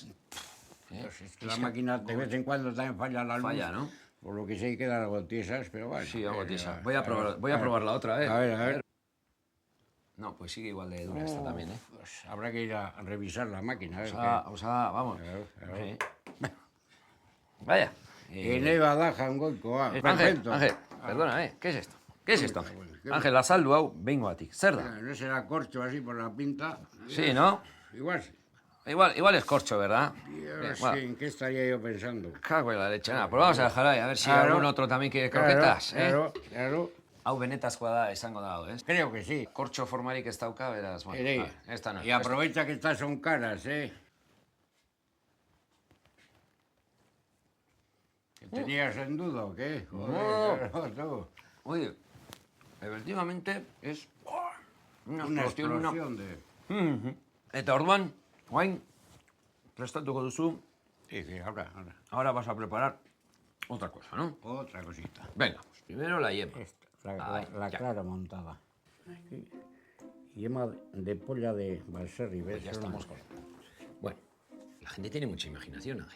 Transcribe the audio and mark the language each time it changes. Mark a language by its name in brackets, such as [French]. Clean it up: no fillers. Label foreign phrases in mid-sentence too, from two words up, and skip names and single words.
[Spanish] Pues es que la máquina de vez en cuando también falla la luz. Falla, ¿no? Por lo que sé quedan algo tiesas, pero bueno. Sí, algo tiesa. Voy a probar la otra, ¿eh? A ver. No, pues sigue igual de dura esta también, ¿eh? Pues habrá que ir a revisar la máquina. Vamos. Sí. Vaya. [Basque] Eneba da jangoikoa. [Spanish] Ángel, perdona, ¿eh? ¿Qué es esto? ¿Qué es esto, Ángel? Ángel, [Basque] azaldu hau behingoatik. Zer da? [Spanish] No será corcho así por la pinta. Sí, ¿no? Igual sí. Igual es corcho, ¿verdad? Bueno. ¿En qué estaría yo pensando? Cago en la leche. Nada, pues vamos a dejar ahí, a ver si algún otro también quiere croquetas, ¿eh? Claro. [Basque] Hau benetazkoa da, esango da, ¿eh? [Spanish] Creo que sí. [Basque] Kortxo formarik ez dauka, beraz, bueno. [Spanish] Esta no. Y aprovecha que estas son caras, ¿eh? ¿Que tenías en duda o qué? Joder, no. Oye, efectivamente es una explosión de... [Basque] Eta orduan, guain, prestatuko duzu. [Spanish] Sí, ahora. Ahora vas a preparar otra cosa, ¿no? Otra cosita. Venga, pues primero la yema. La clara montada. Yema de polla de Baserri, ¿ves? Pues ya estamos con... Bueno, la gente tiene mucha imaginación, Ángel.